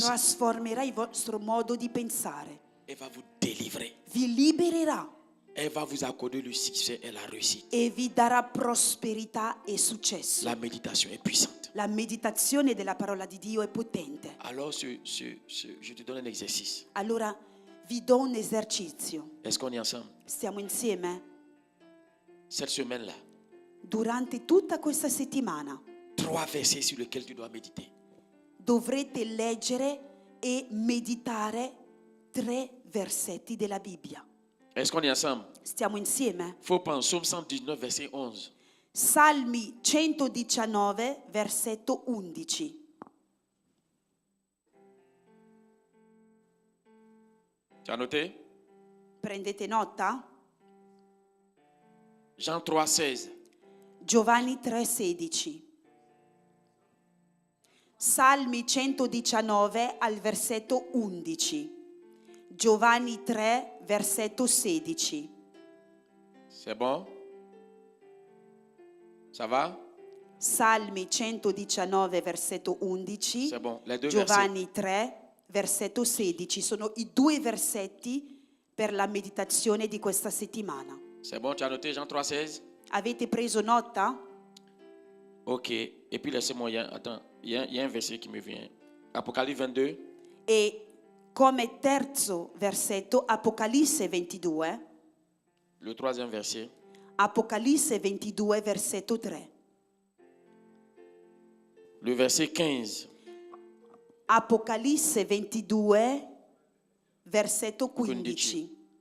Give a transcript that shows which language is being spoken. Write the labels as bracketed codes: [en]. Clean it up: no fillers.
[it] Trasformerà il vostro modo di pensare. [fr] Elle va vous délivrer. [it] Vi libererà [fr] Elle va vous accorder le succès et la réussite. [it] e vi darà prosperità e successo. [fr] La méditation est puissante. [it] La meditazione della parola di Dio è potente. [fr] Alors, je te donne un exercice. [it] Allora vi do un esercizio. [fr] Est-ce qu'on est ensemble? [it] Stiamo insieme? [fr] Cette semaine-là, [it] Durante tutta questa settimana [fr] 3 versets sur lesquels tu dois méditer. [it] dovrete leggere e meditare 3 versetti della Bibbia. [fr] Est-ce qu'on est ensemble? [it] Stiamo insieme? [fr] Faut prendre Psaume 119, verset 11. [it] Salmi 119, versetto 11. [fr] Tu as noté? [it] Prendete nota? [fr] Jean 3, 16. [it] Giovanni 3,16. Salmi 119 al versetto 11. Giovanni 3, versetto 16. [fr] C'est bon? Ça va? [it] Salmi 119, versetto 11. [fr] C'est bon. Les deux versets. [it] Giovanni 3, versetto 16. Sono i 2 versetti per la meditazione di questa settimana. [fr] C'est bon, tu as noté Jean 3, 16? [it] Avete preso nota? Ok. [fr] Et puis laissez-moi, attends, il y a un verset qui me vient. Apocalypse 22. [it] E come terzo versetto, Apocalisse 22. [fr] Le 3e verset. [it] Apocalisse 22, versetto 3. [fr] Le verset 15. [it] Apocalisse 22, versetto 15.